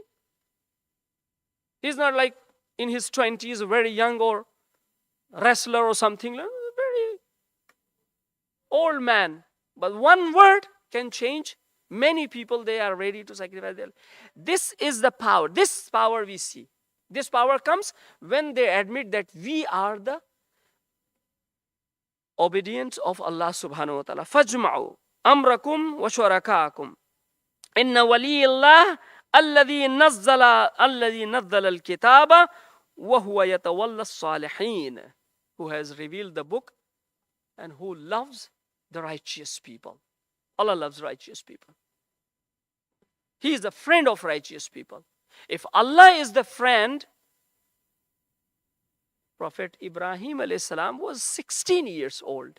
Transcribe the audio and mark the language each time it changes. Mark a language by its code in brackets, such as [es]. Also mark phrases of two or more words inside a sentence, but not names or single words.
[en] He's not like in his 20s, very young or wrestler or something, very old man. But one word can change. Many people, they are ready to sacrifice their life. This is the power. This power we see. This power comes when they admit that we are the obedience of Allah [ar] سبحانه وتعالى. فأجمعوا أمركم وشركاءكم. إن وليي الله الذي نزل الكتاب وهو يتولى الصالحين, [en] who has revealed the book and who loves the righteous people. Allah loves righteous people. He is the friend of righteous people. If Allah is the friend, Prophet Ibrahim [ar] عليه السلام [en] was 16 years old.